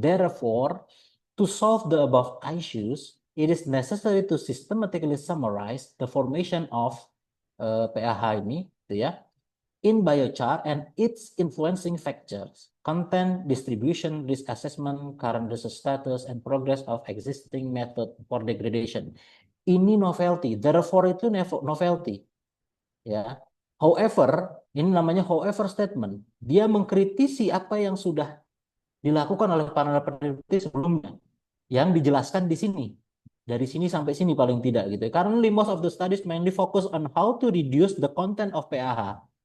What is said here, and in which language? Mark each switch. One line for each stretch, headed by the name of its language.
English: Therefore, to solve the above issues, it is necessary to systematically summarize the formation of PAH
Indonesian: ini, gitu ya,
English: in biochar and its influencing factors, content, distribution, risk assessment, current research status, and progress of existing method for degradation.
Indonesian: Ini novelty, therefore itu novelty. Ya. However, ini namanya however statement. Dia mengkritisi apa yang sudah dilakukan oleh para peneliti sebelumnya, yang dijelaskan di sini. Dari sini sampai sini paling tidak gitu.
English: Currently most of the studies mainly focus on how to reduce the content of PAH.